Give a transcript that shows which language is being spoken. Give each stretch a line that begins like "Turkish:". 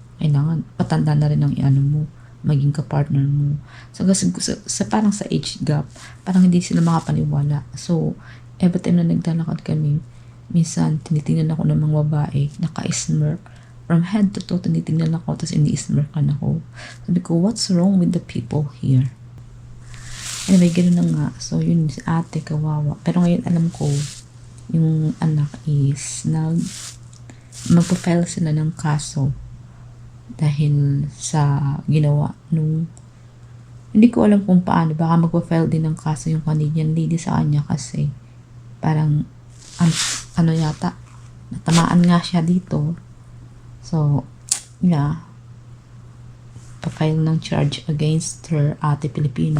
Filipino: Kailangan, patanda na rin ang mo, maging ka-partner mo. So, kasi parang sa age gap, parang hindi sila makapaniwala. So, every time na naglalakad kami, minsan, tinitingnan ako ng mga babae, naka-smirk. From head to toe, tinitingnan ako, tapos ini-smirkan ako. Sabi ko,
English: what's wrong with the people here?
Filipino: Anyway, gano'n na nga. So, yun, si ate, kawawa. Pero ngayon, alam ko, yung anak is, magpa-file sila ng kaso dahil sa ginawa nung, hindi ko alam kung paano, baka magpa-file din ng kaso yung Canadian lady sa kanya kasi parang, yata, natamaan nga siya dito. So, yeah, pa-file ng
English: charge against her,
Filipino: ate Pilipino.